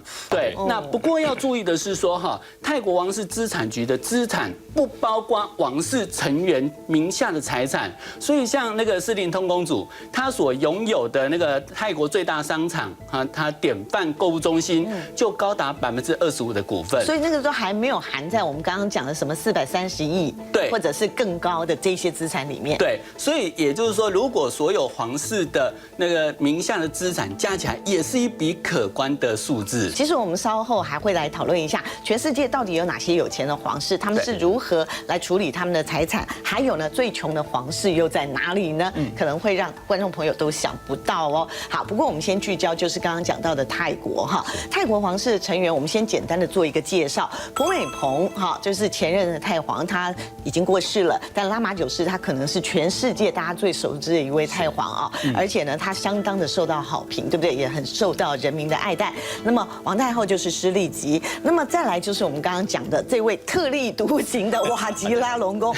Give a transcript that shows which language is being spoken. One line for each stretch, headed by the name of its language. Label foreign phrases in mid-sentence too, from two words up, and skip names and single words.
Chinese: 對，那不過要注意的是說哈，泰國王室資產局的資產不包括王室成員名下的財產，所以像那個斯林通公主，她所擁有的那個泰國最大商場啊，它典範購物中心就高達25%的股份，所以那個都還沒有含在我們剛剛講的什麼430億，對，或者是更高的這些資產裡面。對，所以也就是說，如果所有皇室的那個名下的資產加起來，也是一筆可觀的數字。其實我們稍後還會來討論一下，全世界到底有哪些有錢的皇室，他們是如何來處理他們的財產，還有呢，最窮的皇室又在哪裡呢？可能會讓觀眾朋友都想不到哦。好，不過我們先聚焦，就是剛剛講到的泰國哈，泰國皇室的成員，我們先簡單的做一個介紹。普美蓬哈，就是前任的泰皇，他已經過世了，但拉瑪九世他可能是全世界大家最熟知的一位泰皇啊，而且呢，他相當的受到好評，對不對？也很受到人民的愛戴。那麼王太後就是施麗吉，那麼再來就是我們剛剛講的這位特立獨行的瓦吉拉龍宮。